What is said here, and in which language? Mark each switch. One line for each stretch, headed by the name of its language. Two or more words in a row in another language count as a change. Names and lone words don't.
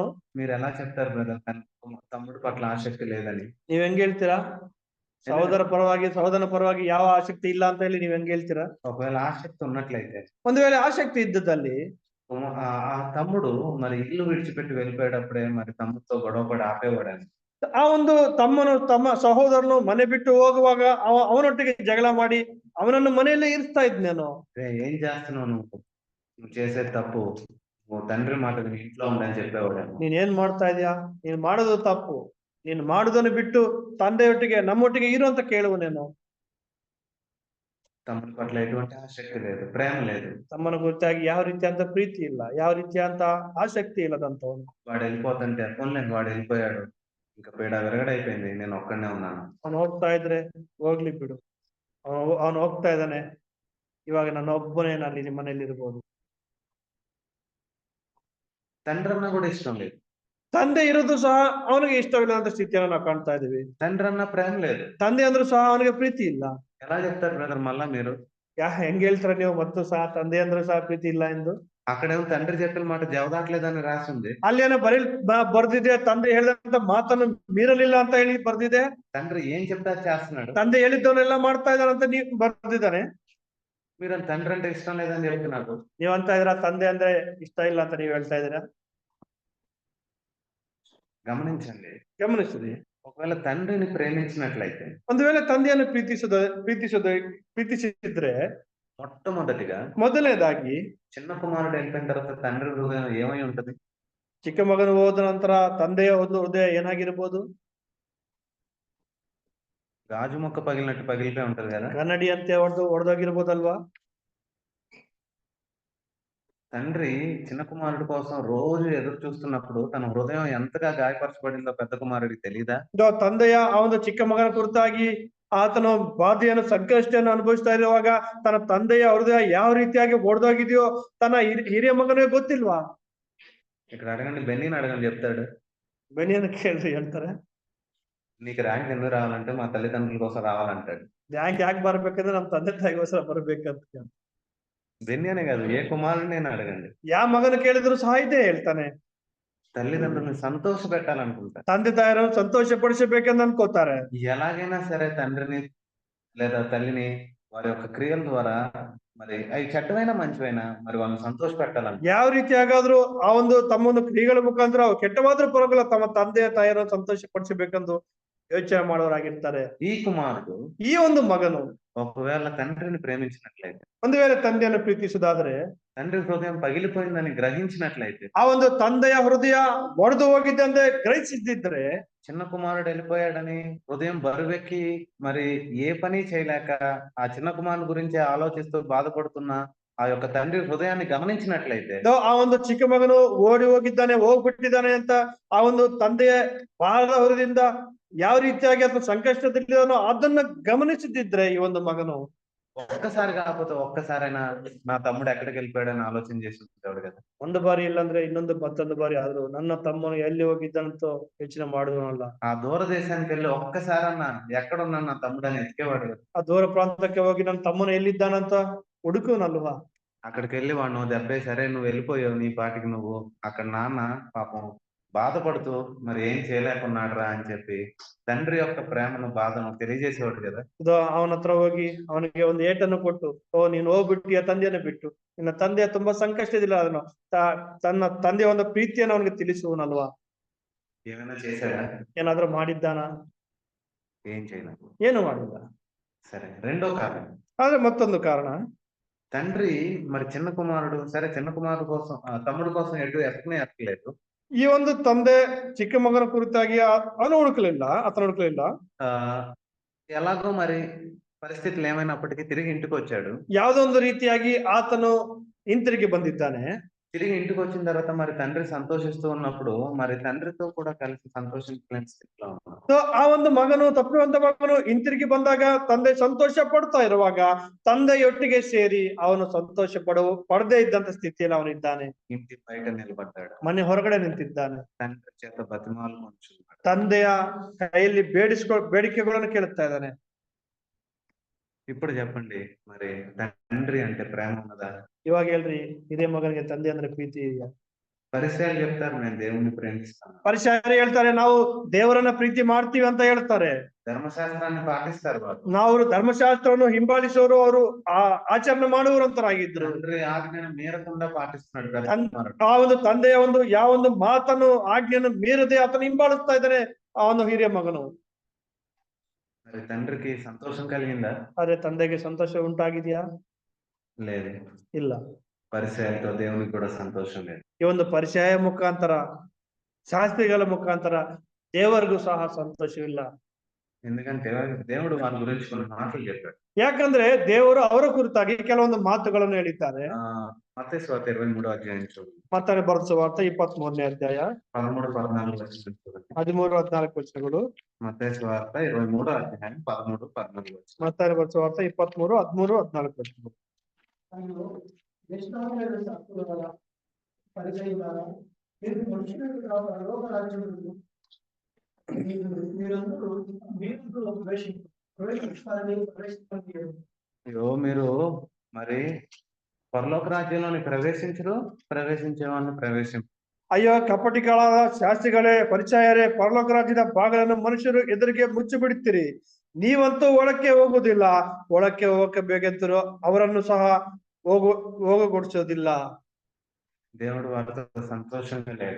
Telugu: మీరు ఎలా చెప్తారు బ్రదర్ తమ్ముడు పట్ల ఆసక్తి లేదని?
Kannada: ನೀವ್ ಹೆಂಗ್ ಹೇಳ್ತೀರಾ? ಸಹೋದರನ ಪರವಾಗಿ ಯಾವ ಆಸಕ್ತಿ ಇಲ್ಲ ಅಂತ ಹೇಳಿ ನೀವ್ ಹೆಂಗ್ ಹೇಳ್ತೀರಾ?
Telugu: ఒకవేళ ఆసక్తి ఉన్నట్లయితే,
Kannada: ಒಂದು ವೇಳೆ ಆಸಕ್ತಿ ಇದ್ದದಲ್ಲಿ
Telugu: ఆ తమ్ముడు మరి ఇల్లు విడిచిపెట్టి వెళ్ళిపోయేటప్పుడే మరి తమ్ముడితో గొడవపడి ఆపేవాడని.
Kannada: ಆ ಒಂದು ತಮ್ಮ ಸಹೋದರನು ಮನೆ ಬಿಟ್ಟು ಹೋಗುವಾಗ ಅವನೊಟ್ಟಿಗೆ ಜಗಳ ಮಾಡಿ ಅವನನ್ನು ಮನೆಯಲ್ಲೇ ಇರಿಸ್ತಾ ಇದ್ನೇನು.
Telugu: ఏం చేస్తున్నావు నువ్వు చేసేది తప్పు, నువ్వు తండ్రి మాట విని ఇంట్లో ఉండని చెప్పేవాడని.
Kannada: ನೀನ್ ಏನ್ ಮಾಡ್ತಾ ಇದೀಯಾ? ನೀನ್ ಮಾಡೋದು ತಪ್ಪು, ನೀನ್ ಮಾಡುದನ್ನು ಬಿಟ್ಟು ತಂದೆಯೊಟ್ಟಿಗೆ ನಮ್ಮೊಟ್ಟಿಗೆ ಇರು ಅಂತ ಕೇಳುವನೇನು.
Telugu: తమ్ముడి పట్ల ఎటువంటి ఆసక్తి లేదు, ప్రేమ లేదు.
Kannada: ತಮ್ಮನ ಕುರಿತಾಗಿ ಯಾವ ರೀತಿಯಂತ ಪ್ರೀತಿ ಇಲ್ಲ, ಯಾವ ರೀತಿಯಂತ ಆಸಕ್ತಿ ಇಲ್ಲದಂತವನು.
Telugu: వాడు వెళ్ళిపోతుంటే పోన్లేండి వాడు వెళ్ళిపోయాడు, ఇంకా పీడ విరగడైపోయింది, నేను ఒక్కడనే ఉన్నాను.
Kannada: ಅವನು ಹೋಗ್ತಾ ಇದ್ರೆ ಹೋಗ್ಲಿ ಬಿಡು, ಅವನು ಹೋಗ್ತಾ ಇದ್ದಾನೆ, ಇವಾಗ ನನ್ನ ಒಬ್ಬನೇ ಅಲ್ಲಿ ನಿಮ್ಮ ಮನೇಲಿ ಇರ್ಬೋದು.
Telugu: తండ్రి అన్న కూడా ఇష్టం లేదు,
Kannada: ತಂದೆ ಇರೋದು ಸಹ ಅವನಿಗೆ ಇಷ್ಟವಿಲ್ಲದಂತ ಸ್ಥಿತಿಯನ್ನು ನಾವು ಕಾಣ್ತಾ ಇದೀವಿ.
Telugu: తండ్రి అన్న ప్రేమ లేదు,
Kannada: ತಂದೆ ಅಂದ್ರೂ ಸಹ ಅವನಿಗೆ ಪ್ರೀತಿ ಇಲ್ಲ.
Telugu: ఎలా చెప్తారు బ్రదర్ మళ్ళా మీరు?
Kannada: ಹೆಂಗ್ ಹೇಳ್ತಾರ ನೀವು ಮತ್ತು ಸಹ ತಂದೆ ಅಂದ್ರೂ ಸಹ ಪ್ರೀತಿ ಇಲ್ಲ ಎಂದು?
Telugu: అక్కడేమో తండ్రి చెప్పిన మాట జవదాట్లేదని రాసి ఉంది.
Kannada: ಅಲ್ಲೇನೋ ಬರ್ದಿದೆ, ತಂದೆ ಹೇಳಿದಂತ ಮಾತನ್ನು ಮೀರಲಿಲ್ಲ ಅಂತ ಹೇಳಿ ಬರ್ದಿದೆ.
Telugu: తండ్రి ఏం చెప్తా చేస్తున్నాడు,
Kannada: ತಂದೆ ಹೇಳಿದ್ದವನ್ನೆಲ್ಲ ಮಾಡ್ತಾ ಇದ್ದಾರಂತ ನೀವು ಬರ್ದಿದ್ದಾನೆ.
Telugu: మీరు తండ్రి అంటే ఇష్టం లేదని చెప్తున్నారు.
Kannada: ನೀವ್ ಅಂತ ಇದ್ರ ತಂದೆ ಅಂದ್ರೆ ಇಷ್ಟ ಇಲ್ಲ ಅಂತ ನೀವ್ ಹೇಳ್ತಾ ಇದ್ದೀರಾ?
Telugu: గమనించండి,
Kannada: ಗಮನಿಸಿರಿ.
Telugu: ఒకవేళ తండ్రిని ప్రేమించినట్లయితే,
Kannada: ಒಂದು ವೇಳೆ ತಂದೆಯನ್ನು ಪ್ರೀತಿಸಿದ್ರೆ ಮೊದಲನೇದಾಗಿ
Telugu: చిన్న కుమారుడు వెళ్ళిన తర్వాత తండ్రి హృదయం ఏమై ఉంటది?
Kannada: ಚಿಕ್ಕ ಮಗನು ಹೋದ ನಂತರ ತಂದೆಯ ಒಂದು ಹೃದಯ ಏನಾಗಿರ್ಬೋದು?
Telugu: గాజు మొక్క పగిలినట్టు పగిలిపోయి ఉంటది కదా.
Kannada: ಕನ್ನಡಿ ಅಂತೆ ಹೊಡೆದೋಗಿರ್ಬೋದಲ್ವಾ?
Telugu: తండ్రి చిన్న కుమారుడు కోసం రోజు ఎదురు చూస్తున్నప్పుడు తన హృదయం ఎంతగా గాయపరచబడిందో పెద్ద కుమారుడికి తెలీదా?
Kannada: ತಂದೆಯ ಆ ಒಂದು ಚಿಕ್ಕ ಮಗನ ಕುರಿತಾಗಿ ಆತನು ಬಾಧೆಯನ್ನು ಸಂಕಷ್ಟವನ್ನು ಅನುಭವಿಸ್ತಾ ಇರುವಾಗ ತನ್ನ ತಂದೆಯ ಹೃದಯ ಯಾವ ರೀತಿಯಾಗಿ ಒಡೆದೋಗಿದೆಯೋ ತನ್ನ ಹಿರಿಯ ಮಗನಿಗೆ ಗೊತ್ತಿಲ್ವಾ?
Telugu: ఇక్కడ అడగండి, బెన్నీని అడగండి చెప్తాడు.
Kannada: ಬೆನ್ನಿಯನ್ನು ಕೇಳ್ರಿ ಹೇಳ್ತಾರೆ.
Telugu: నీకు ర్యాంక్ ఎందుకు రావాలంటే మా తల్లిదండ్రుల కోసం రావాలంటాడు.
Kannada: ರ್ಯಾಂಕ್ ಯಾಕೆ ಬರ್ಬೇಕಂದ್ರೆ ನಮ್ಮ ತಂದೆ ತಾಯಿಗೋಸ್ಕರ ಬರ್ಬೇಕಂತ.
Telugu: బెన్నీ అనే కాదు, ఏ కుమారుడినైనా అడగండి,
Kannada: ಯಾವ ಮಗನು ಕೇಳಿದ್ರು ಸಹ ಇದೇ ಹೇಳ್ತಾನೆ.
Telugu: తల్లిదండ్రులను సంతోష పెట్టాలనుకుంటారు,
Kannada: ತಂದೆ ತಾಯಿಯನ್ನು ಸಂತೋಷ ಪಡಿಸಬೇಕೆಂದು ಅನ್ಕೋತಾರೆ.
Telugu: ఎలాగైనా సరే తండ్రిని లేదా తల్లిని వారి యొక్క క్రియల ద్వారా మరి అవి చెడ్డమైనా మంచివైనా మరి వాళ్ళని సంతోష పెట్టాలంట.
Kannada: ಯಾವ ರೀತಿಯಾಗಾದ್ರೂ ಆ ಒಂದು ತಮ್ಮ ಒಂದು ಕ್ರಿಯೆಗಳ ಮುಖಾಂತರ ಕೆಟ್ಟವಾದ್ರೂ ಪರವಾಗಿಲ್ಲ ತಮ್ಮ ತಂದೆ ತಾಯಿಯನ್ನು ಸಂತೋಷಪಡಿಸಬೇಕೆಂದು ಯೋಚನೆ ಮಾಡೋರಾಗಿರ್ತಾರೆ.
Telugu: ఈ కుమారుడు
Kannada: ಈ ಒಂದು ಮಗನು
Telugu: ఒకవేళ తండ్రిని ప్రేమించినట్లయితే,
Kannada: ಒಂದು ವೇಳೆ ತಂದೆಯನ್ನು ಪ್ರೀತಿಸುವುದಾದ್ರೆ,
Telugu: తండ్రి హృదయం పగిలిపోయిందని గ్రహించినట్లయితే,
Kannada: ಆ ಒಂದು ತಂದೆಯ ಹೃದಯ ಒಡೆದು ಹೋಗಿದೆ ಅಂತ ಗ್ರಹಿಸಿದ್ದಿದ್ರೆ,
Telugu: చిన్న కుమారుడు వెళ్ళిపోయాడని హృదయం బరువెక్కి మరి ఏ పని చేయలేక ఆ చిన్న కుమారుని గురించి ఆలోచిస్తూ బాధపడుతున్న ఆ యొక్క తండ్రి హృదయాన్ని గమనించినట్లయితే,
Kannada: ಆ ಒಂದು ಚಿಕ್ಕ ಮಗನು ಓಡಿ ಹೋಗಿದ್ದಾನೆ, ಹೋಗ್ಬಿಟ್ಟಿದ್ದಾನೆ ಅಂತ ಆ ಒಂದು ತಂದೆಯ ಬಾಳದ ಹೊರದಿಂದ ಯಾವ ರೀತಿಯಾಗಿ ಅಥವಾ ಸಂಕಷ್ಟದಲ್ಲಿದ್ದಾನೋ ಅದನ್ನ ಗಮನಿಸದಿದ್ರೆ ಈ ಒಂದು ಮಗನು
Telugu: ఒక్కసారి కాకపోతే ఒక్కసారైనా నా తమ్ముడు ఎక్కడికి వెళ్ళిపోయాడని ఆలోచన చేసి ఉంటాడు కదా.
Kannada: ಒಂದು ಬಾರಿ ಇಲ್ಲಾಂದ್ರೆ ಇನ್ನೊಂದು ಮತ್ತೊಂದು ಬಾರಿ ಆದ್ರೂ ನನ್ನ ತಮ್ಮನು ಎಲ್ಲಿ ಹೋಗಿದ್ದಾನಂತ ಯೋಚನೆ ಮಾಡುವನಲ್ಲ.
Telugu: ఆ దూర దేశానికి వెళ్ళి ఒక్కసారన్నా ఎక్కడున్నా నా తమ్ముడు అని ఎతికేవాడు కదా.
Kannada: ಆ ದೂರ ಪ್ರಾಂತಕ್ಕೆ ಹೋಗಿ ನನ್ನ ತಮ್ಮನು ಎಲ್ಲಿದ್ದಾನಂತ ಹುಡುಕುವನಲ್ವಾ.
Telugu: అక్కడికి వెళ్ళి వాడు దెబ్బే సరే నువ్వు వెళ్ళిపోయావు నీ పాటికి నువ్వు, అక్కడ నాన్న పాపం బాధపడుతూ మరి ఏం చేయలేకున్నాడురా అని చెప్పి తండ్రి యొక్క ప్రేమను బాధను తెలియజేసేవాడు కదా.
Kannada: ಅವನ ಹತ್ರ ಹೋಗಿ ಅವನಿಗೆ ಒಂದು ಏಟನ್ನು ಕೊಟ್ಟು, ಓ ನೀನು ಹೋಗ್ಬಿಟ್ಟಿಯ ತಂದೆಯನ್ನು ಬಿಟ್ಟು, ನಿನ್ನ ತಂದೆ ತುಂಬಾ ಸಂಕಷ್ಟದಿಲ್ಲ ಅದನ್ನು ತನ್ನ ತಂದೆಯ ಒಂದು ಪ್ರೀತಿಯನ್ನು ಅವನಿಗೆ ತಿಳಿಸುವನಲ್ವಾ.
Telugu: ఏమైనా చేశాడా?
Kannada: ಏನಾದ್ರೂ ಮಾಡಿದ್ದಾನ?
Telugu: ఏం చేయలేదు.
Kannada: ಏನು ಮಾಡಿಲ್ಲ.
Telugu: సరే, రెండో కారణం.
Kannada: ಆದ್ರೆ ಮತ್ತೊಂದು ಕಾರಣ,
Telugu: తండ్రి మరి చిన్న కుమారుడు సరే చిన్న కుమారుడు కోసం తమ్ముడు కోసం ఎక్కలేదు.
Kannada: ಈ ಒಂದು ತಂದೆ ಚಿಕ್ಕ ಮಗನ ಕುರಿತಾಗಿ ಅವನು ಹುಡುಕಲಿಲ್ಲ, ಆತನ ಹುಡುಕಲಿಲ್ಲ.
Telugu: ఎలాగో మరి పరిస్థితులు ఏమైనప్పటికీ తిరిగి ఇంటికి వచ్చాడు.
Kannada: ಯಾವುದೋ ಒಂದು ರೀತಿಯಾಗಿ ಆತನು ಹಿಂತಿರುಗಿ ಬಂದಿದ್ದಾನೆ.
Telugu: తిరిగి ఇంటికి వచ్చిన తర్వాత మరి తండ్రి సంతోషిస్తూ ఉన్నప్పుడు మరి తండ్రితో కూడా కలిసి సంతోషించలేని స్థితిలో ఉన్నాడు.
Kannada: ಆ ಒಂದು ಮಗನು, ತಪ್ಪಿರುವಂತ ಮಗನು ಹಿಂತಿರುಗಿ ಬಂದಾಗ ತಂದೆ ಸಂತೋಷ ಪಡ್ತಾ ಇರುವಾಗ ತಂದೆಯೊಟ್ಟಿಗೆ ಸೇರಿ ಅವನು ಸಂತೋಷ ಪಡದೇ ಇದ್ದಂತ ಸ್ಥಿತಿಯಲ್ಲಿ ಅವನಿದ್ದಾನೆ.
Telugu: ఇంటి బయట నిలబడ్డాడు.
Kannada: ಮನೆ ಹೊರಗಡೆ ನಿಂತಿದ್ದಾನೆ.
Telugu: తండ్రి చేత బతిమాలుకొంచున్నాడు.
Kannada: ತಂದೆಯ ಕೈಯಲ್ಲಿ ಬೇಡಿಕೆಗಳನ್ನು ಕೇಳುತ್ತಾ ಇದ್ದಾನೆ.
Telugu: ఇప్పుడు చెప్పండి, మరి తండ్రి అంటే ప్రేమ ఉన్నదా?
Kannada: ಇವಾಗ ಹೇಳ್ರಿ, ಇದೇ ಮಗನಿಗೆ ತಂದೆ ಅಂದ್ರೆ ಪ್ರೀತಿ ಇದೆಯಾ?
Telugu: పరిసయ్యులు చెప్తారు నేను దేవుణ్ణి ప్రేమిస్తాను.
Kannada: ಪರಿಸರ ಹೇಳ್ತಾರೆ ನಾವು ದೇವರನ್ನ ಪ್ರೀತಿ ಮಾಡ್ತೀವಿ ಅಂತ ಹೇಳ್ತಾರೆ.
Telugu: ధర్మశాస్త్రాన్ని పాటిస్తారు వాళ్ళు.
Kannada: ನಾವು ಧರ್ಮಶಾಸ್ತ್ರವನ್ನು ಹಿಂಬಾಲಿಸೋರು, ಅವರು ಆಚರಣೆ ಮಾಡುವರಂತರಾಗಿದ್ರು.
Telugu: తండ్రి ఆజ్ఞను మీరకుండా పాటిస్తున్నాడు.
Kannada: ಆ ಒಂದು ತಂದೆಯ ಒಂದು ಯಾವ ಒಂದು ಮಾತನ್ನು ಆಜ್ಞೆಯನ್ನು ಮೀರದೆ ಆತನು ಹಿಂಬಾಲಿಸ್ತಾ ಇದ್ದಾನೆ ಆ ಒಂದು ಹಿರಿಯ ಮಗನು.
Telugu: మరి తండ్రికి సంతోషం కలిగిందా?
Kannada: ಆದ್ರೆ ತಂದೆಗೆ ಸಂತೋಷ ಉಂಟಾಗಿದೆಯಾ?
Telugu: లేదు.
Kannada: ಇಲ್ಲ.
Telugu: పరిసయ్యులతో దేవునికి కూడా సంతోషం లేదు.
Kannada: ಈ ಒಂದು ಪರಿಚಯ ಮುಖಾಂತರ, ಶಾಸ್ತ್ರಿಗಳ ಮುಖಾಂತರ ದೇವರಿಗೂ ಸಹ ಸಂತೋಷವಿಲ್ಲ.
Telugu: ఎందుకంటే దేవుడు వాళ్ళ గురించి కొన్ని మాటలు చెప్పాడు.
Kannada: ಯಾಕಂದ್ರೆ ದೇವರು ಅವರ ಕುರಿತಾಗಿ ಕೆಲವೊಂದು ಮಾತುಗಳನ್ನು ಹೇಳಿದ್ದಾರೆ.
Telugu: మత్తయి సువార్త 23వ అధ్యాయం చూడండి.
Kannada: ಮತ್ತಾಯ ಬರೆದ ಸುವಾರ್ತೆ 23ನೇ ಅಧ್ಯಾಯ
Telugu: 13-14 వచనం చూడండి.
Kannada: 13-14 ವಚನಗಳು.
Telugu: మత్తయి సువార్త 23వ అధ్యాయం 13-14 వచనం.
Kannada: ಮತ್ತಾಯ ಬರೆದ ಸುವಾರ್ತೆ 23, 13, 14 ವಚನಗಳು.
Telugu: అయ్యో, మీరు మరి పరలోక రాజ్యంలోని ప్రవేశించేవాడిని
Kannada: ಅಯ್ಯೋ ಕಪಟಿಗಳಾದ ಶಾಸ್ತ್ರಿಗಳೇ, ಪರಿಚಯರೇ, ಪರಲೋಕ ರಾಜ್ಯದ ಬಾಗಿಲನ್ನು ಮನುಷ್ಯರು ಎದುರಿಗೆ ಮುಚ್ಚಿಬಿಡುತ್ತೀರಿ. ನೀವಂತೂ ಒಳಕ್ಕೆ ಹೋಗುವುದಿಲ್ಲ. ಒಳಕ್ಕೆ ಹೋಗಬೇಕೆಂತರೂ ಅವರನ್ನು ಸಹ ಹೋಗಗೊಡಿಸೋದಿಲ್ಲ.
Telugu: దేవుడు వారితో సంతోషంగా లేడు.